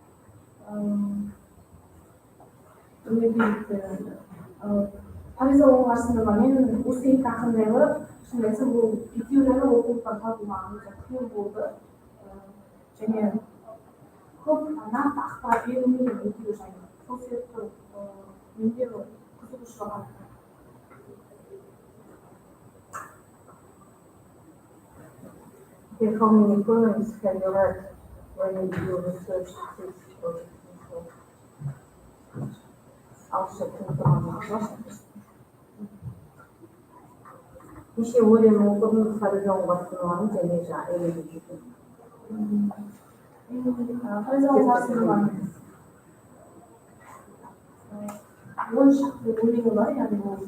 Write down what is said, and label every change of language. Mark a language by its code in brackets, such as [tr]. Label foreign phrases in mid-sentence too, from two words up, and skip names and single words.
[kk] Қарыза оңашсынға мен осы екі ақын жайлы, шын айтсам бұл екеуі жайлы оқулықтан табуға өте қиын болды. Және көп нақты ақпарат берілмеген екеуі жайлы. Сол себепті менде қызығушылық артты. [en] How many poems have you read when you researched this project? [kk] Неше өлең оқыдыңыз Қарыза оңашсынғаның және Эмили Диккенсон? Қарыза оңашсынғаның 10 шақты өлеңі бар, яғни ол